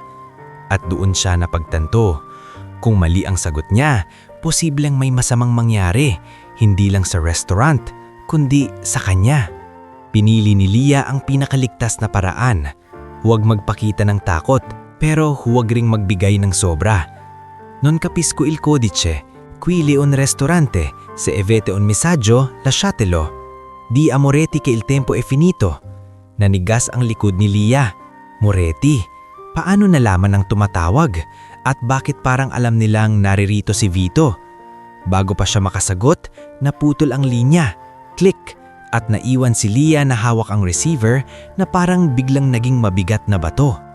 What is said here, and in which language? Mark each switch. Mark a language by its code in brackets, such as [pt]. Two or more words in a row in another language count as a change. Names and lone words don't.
[tl] At doon siya napagtanto. Kung mali ang sagot niya, posibleng may masamang mangyari, hindi lang sa restaurant, kundi sa kanya. Pinili ni Lia ang pinakaligtas na paraan. Huwag magpakita ng takot, pero huwag ring magbigay ng sobra. [it] Non capisco il codice. Qui le un ristorante, se avete un messaggio, lasciatelo. Di a Moretti che il tempo è finito. [tl] Nanigas ang likod ni Lia. Moretti, paano nalaman ang tumatawag? At bakit parang alam nilang naririto si Vito? Bago pa siya makasagot, naputol ang linya. Click! At naiwan si Lia na hawak ang receiver na parang biglang naging mabigat na bato.